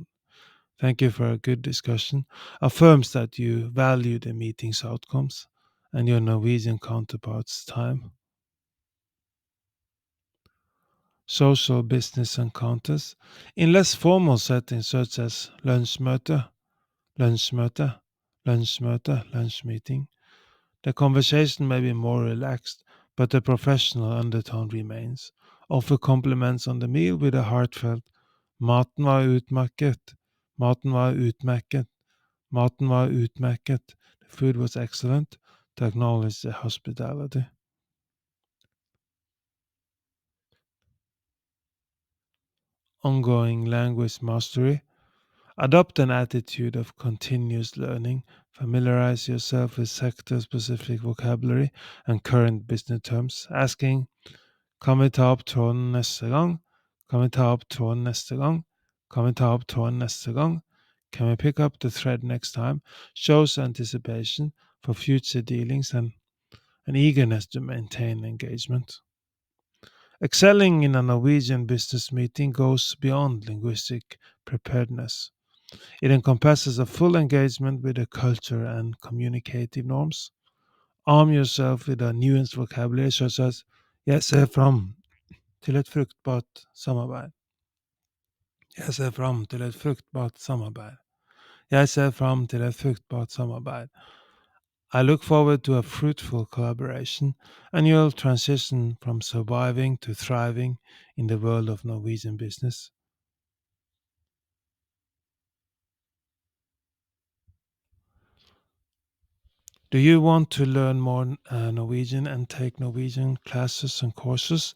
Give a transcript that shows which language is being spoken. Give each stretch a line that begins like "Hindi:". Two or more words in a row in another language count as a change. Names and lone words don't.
English: Thank you for a good discussion. Affirms that you value the meeting's outcomes and your Norwegian counterpart's time. Social business encounters. In less formal settings such as
Norwegian: lunsjmøte, lunsjmøte, lunsjmøte,
English: lunch meeting, the conversation may be more relaxed, but the professional undertone remains. Offer compliments on the meal with a heartfelt
Norwegian: maten var utmerket, maten var utmerket, maten var utmerket.
English: The food was excellent, to acknowledge the hospitality. Ongoing language mastery. Adopt an attitude of continuous learning. Familiarize yourself with sector-specific vocabulary and current business terms, asking
Norwegian: kan vi ta opp tråden neste gang? Kan vi ta opp tråden neste gang? Kan vi ta opp tråden neste gang?
English: Can we pick up the thread next time? Shows anticipation for future dealings and an eagerness to maintain engagement. Excelling in a Norwegian business meeting goes beyond linguistic preparedness. It encompasses a full engagement with the culture and communicative norms. Arm yourself with a nuanced vocabulary such as
Norwegian: jeg ser fram til et fruktbart samarbeid. Jeg ser fram til et fruktbart samarbeid. Jeg ser fram til et fruktbart samarbeid.
English: I look forward to a fruitful collaboration, and you'll transition from surviving to thriving in the world of Norwegian business. Do you want to learn more Norwegian and take Norwegian classes and courses?